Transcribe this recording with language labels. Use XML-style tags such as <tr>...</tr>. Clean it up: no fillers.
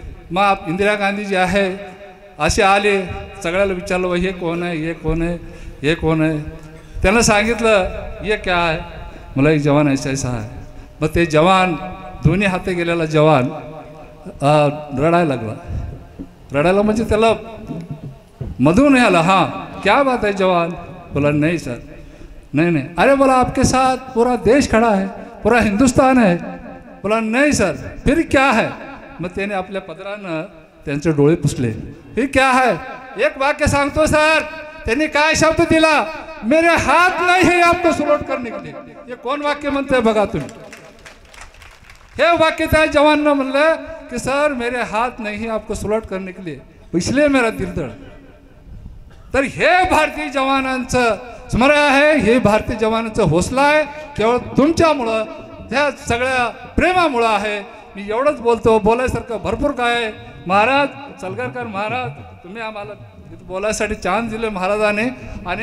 <mr>मग इंदिरा गांधी जे आहे असे आले, सगळ्याला विचारलं, हे कोण आहे, हे कोण आहे. त्यांना सांगितलं</mr> <hi>ये क्या है,</hi> <mr>मला एक जवान ऐसा आहे. मग ते जवान, दोन्ही हाते गेलेला जवान रडायला लागला म्हणजे त्याला मधून आला.</mr> <hi>क्या बात है जवान? बोला नहीं सर, नहीं. अरे बोला आपके साथ पूरा देश खड़ा है, पूरा हिंदुस्तान है. बोला नहीं सर, फिर क्या है?</hi> <mr>मग त्याने आपल्या पदरानं त्यांचे डोळे पुसले.</mr> <hi>फिर क्या है?</hi> <mr>एक वाक्य सांगतो सर, त्यांनी काय शब्द दिला,</mr> <hi>मेरे हाथ नहीं है आपको सलूट करने के लिए.</hi> <mr>हे कोण वाक्य म्हणते बघा तुम्ही. हे वाक्य त्या जवाननं म्हणलं की सर</mr> <hi>मेरे हाथ नहीं है आपको सलूट करने के लिए, इसलिए मेरा दिल धड़.</hi> <mr>तर हे भारतीय जवानांचं स्मरण आहे, हे भारतीय जवानांचं हौसला आहे, केवळ तुमच्यामुळं, त्या सगळ्या प्रेमामुळं आहे. मी एवढंच बोलतो, बोलायसारखं भरपूर काय आहे. महाराज सलगरकर महाराज, तुम्ही आम्हाला बोलायसाठी चान्स दिले महाराजाने, आणि म्हणून मी सर्वांचं इथं मनापासून आभार</mr>